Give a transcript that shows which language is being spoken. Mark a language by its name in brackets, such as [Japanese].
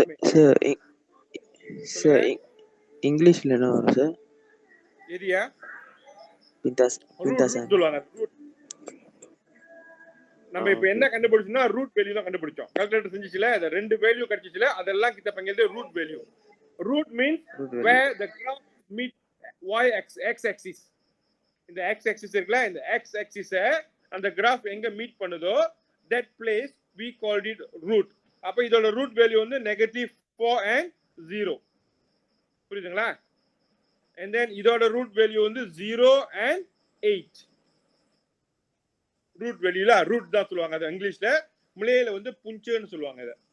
[Tamil] Sir இங்கிலீஷ்ல என்ன வரும் சார்? ஏரியா பிண்டாசன் சொல்லுவாங்க. நம்ம இப்ப என்ன கண்டுபிடிச்சோம்னா ரூட் வேல்யூ தான் கண்டுபிடிச்சோம். கால்குலேட்டர் செஞ்சிச்சுல அந்த ரெண்டு வேல்யூ கிடைச்சிச்சுல அதெல்லாம் கிட்ட பங்கிறது root value. [English] Root means where the graph meet y x axis. [Tamil] இந்த x axis இருக்குல இந்த x axis அந்த graph எங்க மீட் பண்ணுதோ [English] that place we called it root. [Tamil] அப்ப இதோட ரூட் வேல்யூ வந்து -4 and 0. புரியுதுங்களா? and then இதோட ரூட் வேல்யூ வந்து 0 and 8. ரூட் வேல்யூல ரூட் தான் சொல்லுவாங்க அது இங்கிலீஷ்ல. மலையில வந்து புஞ்சன்னு சொல்லுவாங்க இத.